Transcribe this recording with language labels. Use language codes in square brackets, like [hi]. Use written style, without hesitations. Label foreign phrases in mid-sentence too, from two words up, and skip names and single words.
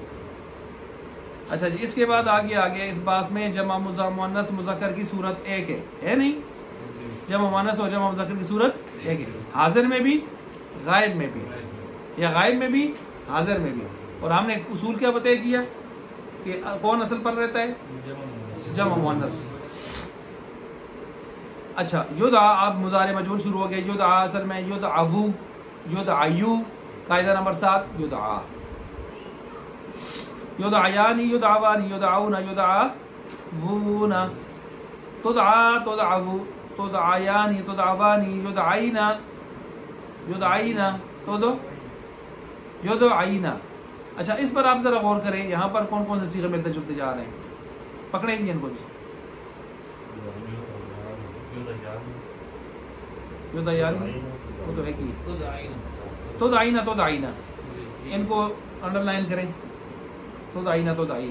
[ur] اچھا جی, اس کے بعد آگے اس باس میں جمع مؤنث مذکر کی صورت ایک ہے نہیں, جمع مؤنث اور جمع مذکر کی صورت ایک ہے, حاضر میں بھی غائب میں بھی, یا غائب میں بھی حاضر میں بھی. اور ہم نے اصول کیا بتایا کیا کہ کون اصل پر رہتا ہے, جمع مؤنث. اچھا یدعا, اب مضارع مجہول شروع ہو گیا. یدعا اصل میں [ar] یدعو, یدعیو, [ur] قاعدہ نمبر 7 یدعا. [ar] یدعیانی, یدعوانی, یدعونا, یدعوونا, تدعا, تدعو, تدعیانی, تدعوانی, یدعینا, یدعینا, یدعینا. [ur] اچھا اس پر آپ ذرا غور کریں, یہاں پر کون کون سے صیغے ملتے جلتے جا رہے ہیں, پکڑیں گے ان کو جی. یدعیانی وہ تو ہے کہ [ar] تدعینا, تدعینا, [ur] ان کو انڈر لائن کریں.